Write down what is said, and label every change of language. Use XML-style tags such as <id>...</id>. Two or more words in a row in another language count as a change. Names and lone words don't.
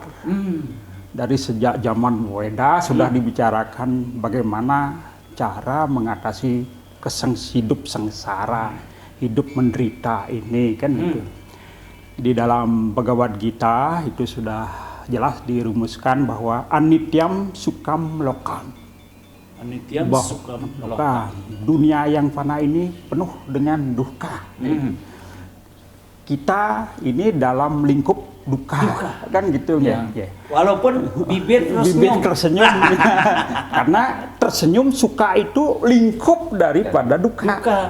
<id>Dari sejak zaman Weda sudah dibicarakan bagaimana cara mengatasi hidup sengsara, hidup menderita ini kan gitu. Di dalam Bhagavad Gita itu sudah jelas dirumuskan bahwa</id> <sa>अनित्यम् सुकम् लोकम्. अनित्यम् सुकम् लोकम्.</sa> <id>Dunia yang fana ini penuh dengan duka. Kita ini dalam lingkup duka. Kan gitu ya. Walaupun bibir tersenyum. Karena tersenyum suka itu lingkup daripada duka.</id>